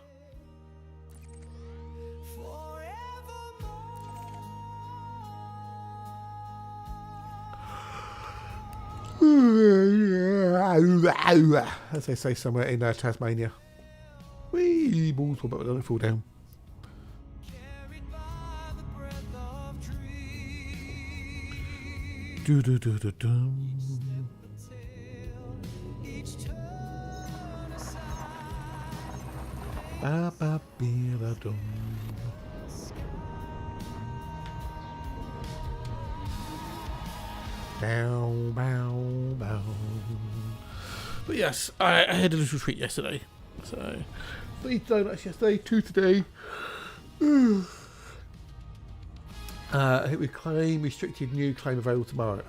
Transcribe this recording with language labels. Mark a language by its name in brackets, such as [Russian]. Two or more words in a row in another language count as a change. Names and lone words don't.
[English] As they say somewhere in Tasmania. Whee, balls, but don't fall down. Do do do do do. Ba ba be da dum. Bow bow bow. But yes, I had a little treat yesterday. So 3 donuts yesterday, 2 today. Hit with claim restricted, new claim available tomorrow.